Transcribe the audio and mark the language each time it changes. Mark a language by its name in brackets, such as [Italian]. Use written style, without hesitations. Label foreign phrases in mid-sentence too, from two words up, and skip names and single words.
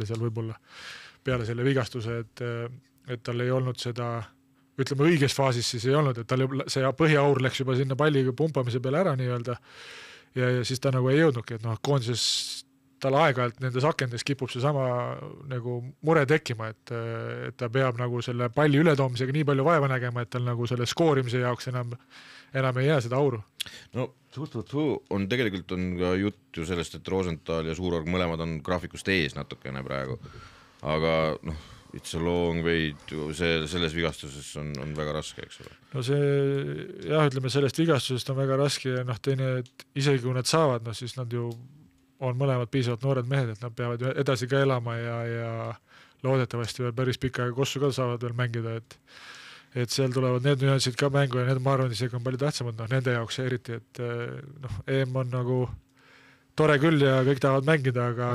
[Estonian] seal võib-olla peale selle vigastuse, et tal ei olnud seda, ütleme õiges faasis siis ei olnud, et tal see põhiaur läks juba sinna palliga pumpamise peale ära nii-öelda ja siis ta nagu ei jõudnudki, et koondises tal aeg-ajalt nendes akendes kipub see sama nagu mure tekkima, et ta peab nagu selle palli ületoomisega nii palju vaeva nägema, et tal nagu selle skoorimise jaoks enam ei jää seda auru. On tegelikult on ka jutt ju sellest, et Rosenthal ja Suurorg mõlemad on graafikust ees natukene praegu, aga [English] it's a long way, [Estonian] selles vigastuses on väga raske, eks ole. See ütleme, sellest vigastusest on väga raske ja teine, et isegi kui nad saavad, siis nad ju on mõlemad piisavalt noored mehed, et nad peavad edasi ka elama ja loodetavasti veel päris pika aega kossu ka saavad veel mängida, et seal tulevad need nüansid ka mängu ja need, ma arvan, isegi on palju tähtsamad, nende jaoks eriti, et EM on nagu tore küll ja kõik tahavad mängida, aga